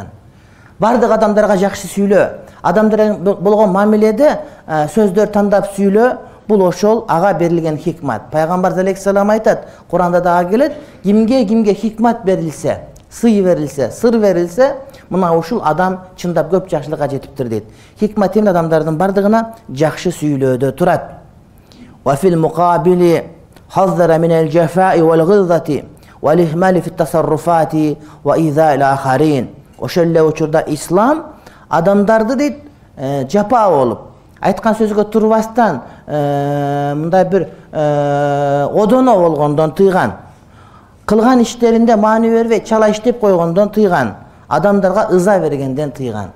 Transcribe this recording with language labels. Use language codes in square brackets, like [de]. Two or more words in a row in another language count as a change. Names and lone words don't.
[ky] Бардык адамдарга жакшы сүйлө. Адамдар болгон мамиледе сөздөр тандап сүйлө. Бул ошол ага берилген хикмат. Пайгамбар алейхиссалам айтат, Куранда дагы келет, кимге хикмат берилсе, сый берилсе, сыр берилсе, мына ушул адам чындап көп жакшылыкка жетиптир дейт. Хикмат эмне адамдардын бардыгына жакшы сүйлөөдө турат. [ar] وفي المقابل حذر من الجفاء والغلظة والإهمال في التصرفات وإيذاء الآخرين. [ky] Ошол эле учурда ислам адамдарды дейт жапа болуп, айткан сөзгө турбастан мындай бир одоно болгондон тыйган, кылган иштеринде маани бербей чала иштеп койгондон тыйган, адамдарга ыза бергенден тыйган.